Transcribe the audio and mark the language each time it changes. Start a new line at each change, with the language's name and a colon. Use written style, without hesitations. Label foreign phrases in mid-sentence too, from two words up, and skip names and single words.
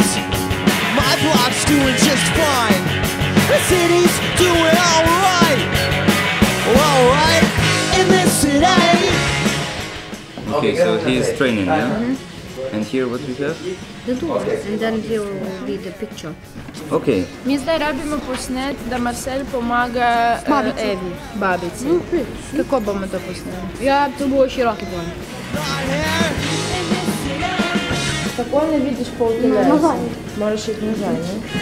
English: My block's doing just fine. The city's doing alright. Alright in this city. Okay, so he is training, yeah? And here what we have? The door, and then he will be the picture. Okay.
Slovenian: Mi zdaj rabimo posnet, da Marcel pomaga Evi, babici. Kako bomo to posneli? Ja, to bo široki plan. Tako ne vidiš pol tega? Nazaj. Moraš iti nazaj, ne?